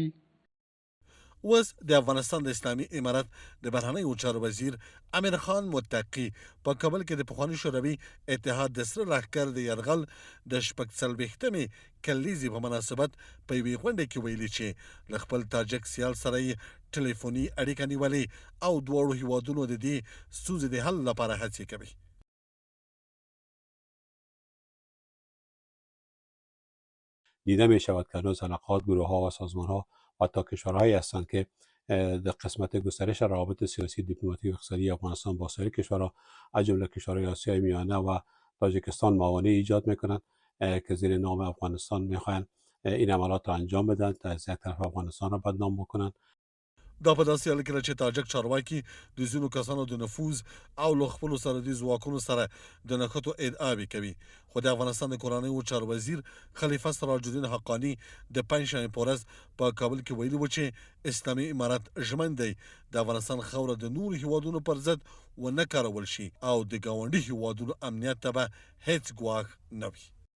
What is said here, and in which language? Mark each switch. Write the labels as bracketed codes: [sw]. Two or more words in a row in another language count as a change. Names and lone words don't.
[ps] اوس د افغانستان د اسلامي امارات د بهرنیو چارو وزیر امیر خان متقي په کابل کې د پخواني شوروي اتحاد د سره لښکر د یرغل د 40مې کلیزې په مناسبت په یوې غونډه کې ویلي چې له خپل تاجک سیال سره یې ټلیفوني اړیکه نیولې او دواړو هیوادونو د دې ستونزې د حل لپاره هڅې کوي. [fa] دیده می شود که هنوز علاقات گروه ها و سازمان ها و حتی کشورهایی هستند که در قسمت گسترش روابط سیاسی دیپلماتیک و اقتصادی افغانستان با سایر کشورها از جمله کشورهای آسیای میانه و تاجیکستان موانع ایجاد میکنند که زیر نام افغانستان میخواهند این عملات را انجام بدن تا از یک طرف افغانستان را بدنام بکنند. [ps] دا په داسې حال کې ده چې تاجک چارواکي د ځینو کسانو د نفوذ او له خپلو سرحدي ځواکونو سره د نښتو ادعاوې کوي، خو د افغانستان د کورنیو چارو وزیر خلیفه سراج الدین حقاني د پنجشنبې په ورځ په کابل کې ویلي و چې اسلامي امارات ژمن دی د افغانستان خاوره د نورو هیوادونو پر ضد ونه کارول شي او د ګاونډي هیوادونو امنیت ته به هیڅ ګواښ نه وي.